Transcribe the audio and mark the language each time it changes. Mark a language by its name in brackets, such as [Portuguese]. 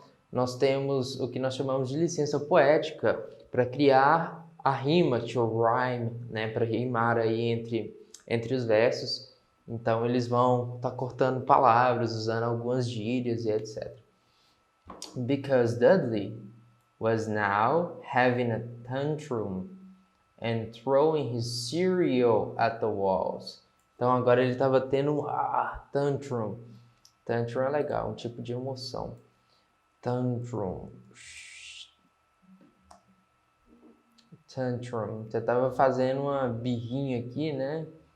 [Portuguese] Nós temos o que nós chamamos de licença poética para criar a rima, [English] to rhyme, [Portuguese] né? Para rimar aí entre os versos. Então eles vão estar cortando palavras, usando algumas gírias e etc. [English] Because Dudley was now having a tantrum and throwing his cereal at the walls. [Portuguese] Então agora ele estava tendo tantrum. Tantrum é legal, um tipo de emoção. Tantrum. Você estava fazendo uma birrinha aqui, né?